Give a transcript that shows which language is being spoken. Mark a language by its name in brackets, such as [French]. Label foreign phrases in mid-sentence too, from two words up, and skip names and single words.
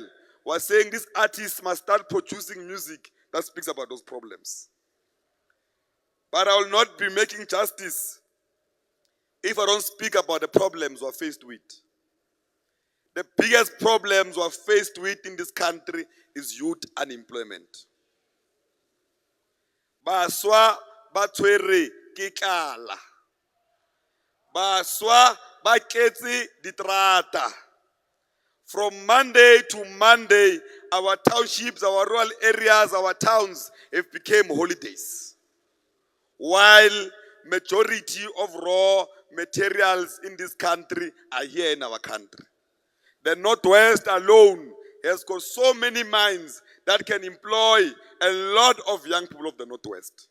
[English] We're saying this artist must start producing music that speaks about those problems. But I will not be making justice if I don't speak about the problems we're faced with. The biggest problems we're faced with in this country is youth unemployment. [Tswana] Baswa batwere ke tlala. Baswa ba ketse ditrata. [English] From Monday to Monday, our townships, our rural areas, our towns have become holidays. While majority of raw materials in this country are here in our country. The Northwest alone has got so many mines that can employ a lot of young people of the Northwest.